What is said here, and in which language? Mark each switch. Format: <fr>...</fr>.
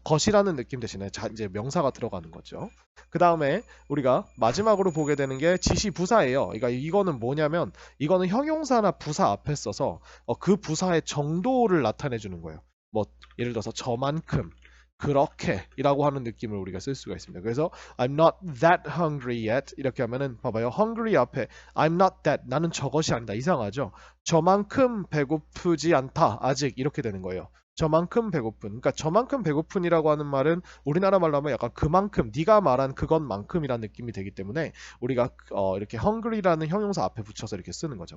<ko>것이라는 느낌 대신에 이제 명사가 들어가는 거죠. 그 다음에 우리가 마지막으로 보게 되는 게 지시 부사예요. 그러니까 이거는 뭐냐면 이거는 형용사나 부사 앞에 써서 그 부사의 정도를 나타내 주는 거예요. 뭐 예를 들어서 저만큼 그렇게 이라고 하는 느낌을 우리가 쓸 수가 있습니다.</ko> <en>그래서 I'm not that hungry yet</en> <ko>이렇게 하면은 봐봐요. hungry 앞에 I'm not that 나는 저것이 아니다. 이상하죠? 저만큼 배고프지 않다. 아직 이렇게 되는 거예요. 저만큼 배고픈. 그러니까 저만큼 배고픈이라고 하는 말은 우리나라 말로 하면 약간 그만큼 네가 말한 그것만큼이라는 느낌이 되기 때문에 우리가 이렇게 hungry라는 형용사 앞에 붙여서 이렇게 쓰는 거죠.</ko>